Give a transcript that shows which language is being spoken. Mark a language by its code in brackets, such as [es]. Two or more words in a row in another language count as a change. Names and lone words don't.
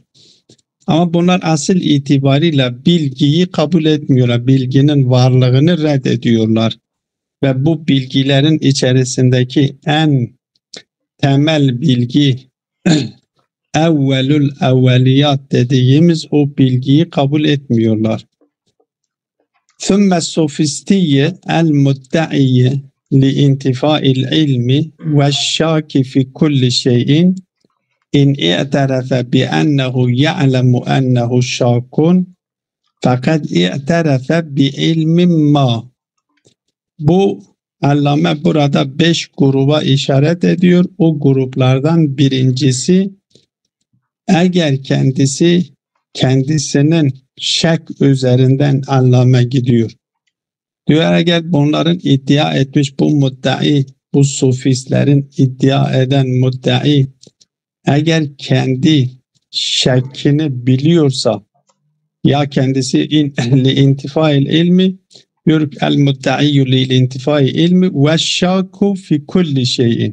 [tr] Ama bunlar asıl itibariyle bilgiyi kabul etmiyorlar. Bilginin varlığını reddediyorlar. Ve bu bilgilerin içerisindeki en temel bilgi [ar] أول الأوليات [tr] dediğimiz o bilgiyi kabul etmiyorlar. [ar] ثُمَّ السُّفِسْتِيَّ الْمُدَّعِيَّ لِاِنْتِفَاءِ الْعِلْمِ وَالشَّاكِ فِي كُلِّ شَيْءٍ اِنْ اِعْتَرَفَ بِأَنَّهُ يَعْلَمُ أَنَّهُ شَاكٌ فَقَدْ اِعْتَرَفَ بِعِلْمٍ مَا. [tr] Bu Allame burada 5 gruba işaret ediyor. O gruplardan birincisi eğer kendisinin şek üzerinden Allame gidiyor. Diyor eğer bunların iddia etmiş bu muddai, bu sufistlerin iddia eden muddai eğer kendi şekkini biliyorsa ya kendisi [ar] انتفاء العلم [tr] diyor [ar] المدعي لانتفاء العلم والشاك في كل شيء.